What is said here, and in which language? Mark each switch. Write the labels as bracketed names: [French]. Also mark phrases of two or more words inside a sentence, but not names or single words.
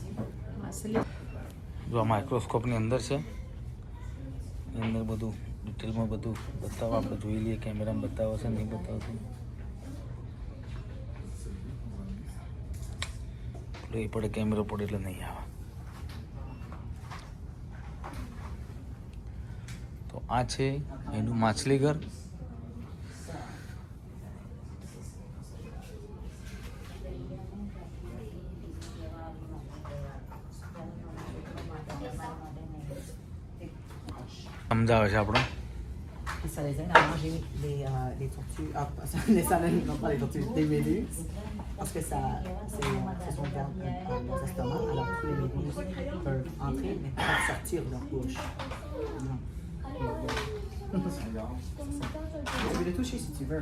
[Gujarati] જો આ માઇક્રોસ્કોપની અંદર છે એની અંદર બધું ડિટેલમાં બધું બતાવો આપણે જોઈ લઈએ કેમેરામાં બતાવો છે નહીં બતાવશે એ પડે કેમેરો પડે એટલે નહીં આવે તો આ છે એનું માછલી ઘર. સમજાવે છે આપણો. [French] Et ça les aide à manger les tortues, les salades, non pas les tortues, les méduses, parce que ce sont dans leurs estomacs, alors que les méduses peuvent entrer mais pas sortir de leur bouche. Non. Tu veux le toucher si tu veux.